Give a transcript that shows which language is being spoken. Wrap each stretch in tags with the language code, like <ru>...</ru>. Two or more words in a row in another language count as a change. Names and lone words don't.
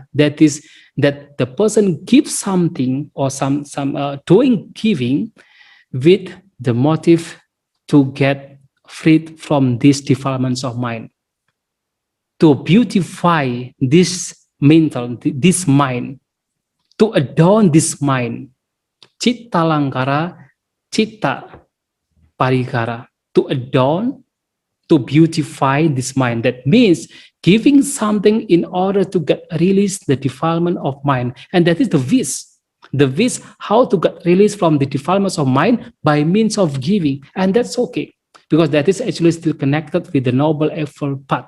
<en>that is that the person gives something or some doing giving with the motive to get freed from these defilements of mind, to beautify this mental, this mind, to adorn this mind,</en> <pi>citta langkara, citta parikara,</pi> <en>to adorn, to beautify this mind. That means giving something in order to get release the defilement of mind. And that is the wish. The wish how to get release from the defilements of mind by means of giving. And that's okay, because that is actually still connected with the Noble Eightfold Path.</en>